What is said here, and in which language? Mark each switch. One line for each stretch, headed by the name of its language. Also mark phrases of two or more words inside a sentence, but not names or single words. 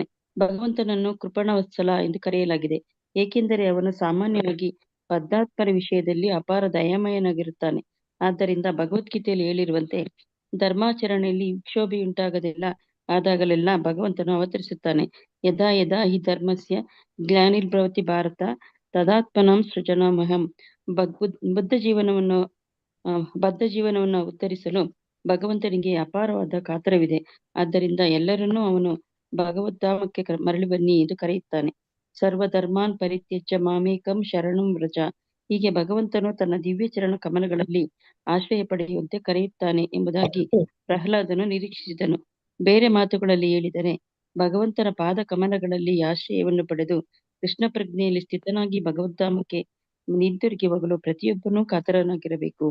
Kannada: ಭಗವಂತನನ್ನು ಕೃಪಣವತ್ಸಲ ಎಂದು ಕರೆಯಲಾಗಿದೆ, ಏಕೆಂದರೆ ಅವನು ಸಾಮಾನ್ಯವಾಗಿ ಬದ್ಧಾತ್ಮರ ವಿಷಯದಲ್ಲಿ ಅಪಾರ ದಯಾಮಯನಾಗಿರುತ್ತಾನೆ. ಆದ್ದರಿಂದ ಭಗವದ್ಗೀತೆಯಲ್ಲಿ ಹೇಳಿರುವಂತೆ ಧರ್ಮಾಚರಣೆಯಲ್ಲಿ ಆದಾಗಲೆಲ್ಲ ಭಗವಂತನು ಅವತರಿಸುತ್ತಾನೆ.
Sanskrit: ಯದಾ ಯದಾ ಹಿ ಧರ್ಮಸ್ಯ ಗ್ಲಾನಿರ್ಭವತಿ ಭಾರತ ತದಾತ್ಮನಂ ಸೃಜನಾಮಹಂ.
Kannada: ಬದ್ಧ ಜೀವನವನ್ನು ಉದ್ಧರಿಸಲು ಭಗವಂತನಿಗೆ ಅಪಾರವಾದ ಕಾತರವಿದೆ. ಆದ್ದರಿಂದ ಎಲ್ಲರನ್ನೂ ಅವನು ಭಗವದ್ಧಾಮಕ್ಕೆ ಮರಳಿ ಬನ್ನಿ ಎಂದು ಕರೆಯುತ್ತಾನೆ.
Sanskrit: ಸರ್ವಧರ್ಮಾನ್ ಪರಿತ್ಯಜ್ಯ ಮಾಮೇಕಂ ಶರಣಂ ವ್ರಜ.
Kannada: ಹೀಗೆ ಭಗವಂತನು ತನ್ನ ದಿವ್ಯ ಚರಣ ಕಮಲಗಳಲ್ಲಿ ಆಶ್ರಯ ಪಡೆಯುವಂತೆ ಕರೆಯುತ್ತಾನೆ ಎಂಬುದಾಗಿ ಪ್ರಹ್ಲಾದನು ನಿರೀಕ್ಷಿಸಿದನು. ಬೇರೆ ಮಾತುಗಳಲ್ಲಿ ಹೇಳಿದರೆ ಭಗವಂತನ ಪಾದ ಕಮಲಗಳಲ್ಲಿ ಆಶ್ರಯವನ್ನು ಪಡೆದು ಕೃಷ್ಣ ಪ್ರಜ್ಞೆಯಲ್ಲಿ ಸ್ಥಿತನಾಗಿ ಭಗವದ್ಧಾಮಕ್ಕೆ ಹಿಂತಿರುಗಿ ಹೋಗಲು ಪ್ರತಿಯೊಬ್ಬನೂ ಕಾತರನಾಗಿರಬೇಕು.